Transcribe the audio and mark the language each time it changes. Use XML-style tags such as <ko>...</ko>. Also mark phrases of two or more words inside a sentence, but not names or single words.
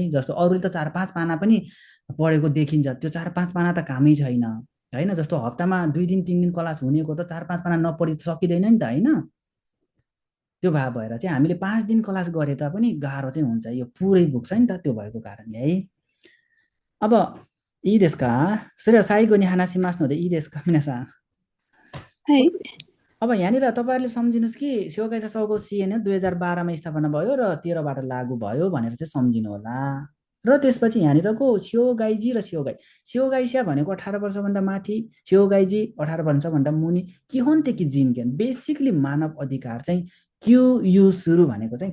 <ne>जस्तो अरूले त 4-5 पाना पनि पढेको देखिन्छ, त्यो 4-5 पाना त कामै छैन होइन। जस्तो हप्तामा 2 दिन 3 दिन क्लास हुनेको त 4-5 पाना नपढी सकिँदैन नि त होइन। त्यो भएर चाहिँ हामीले 5 दिन क्लास गरे तापनि गाह्रो चाहिँ हुन्छ, यो पुरै बुक छ नि त, त्यो भएको कारणले है।</ne> <ja>अब いいですか? それは最後に話しますのでいいですか皆さん? はい。</ja> <ne>अब यहाँनिर तपाईँहरूले सम्झिनुहोस् कि</ne> <ja>障害者総合支援</ja> <ne>2012मा स्थापना भयो र 13बाट लागू भयो भनेर चाहिँ सम्झिनु होला। र त्यसपछि यहाँनिरको स्योगाइजी र स्योगाइसिया भनेको 18 वर्षभन्दा माथि, स्योगाइजी 18 वर्षभन्दा मुनि</ne> <ja>基本的人権</ja> <ne>बेसिकली मानव अधिकार चाहिँ</ne> <ja>享有する</ja> <ne>भनेको</ne>